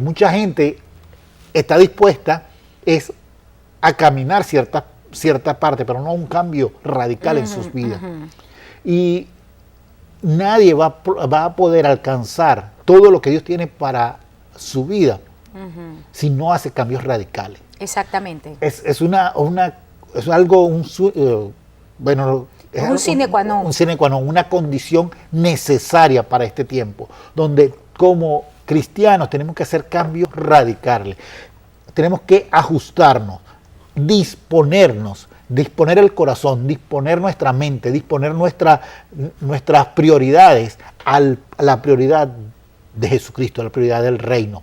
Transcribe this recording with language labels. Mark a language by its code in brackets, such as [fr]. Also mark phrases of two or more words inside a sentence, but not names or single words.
[es] Mucha gente está dispuesta a caminar cierta parte, pero no un cambio radical en sus vidas. Y nadie va a poder alcanzar todo lo que Dios tiene para su vida si no hace cambios radicales. Exactamente. Es algo, un [la] sine qua non. [es] Un [la] sine qua non, [es] una condición necesaria para este tiempo, donde como cristianos tenemos que hacer cambios radicales. Tenemos que ajustarnos, disponer el corazón, disponer nuestra mente, disponer nuestras prioridades a la prioridad de Jesucristo, a la prioridad del reino.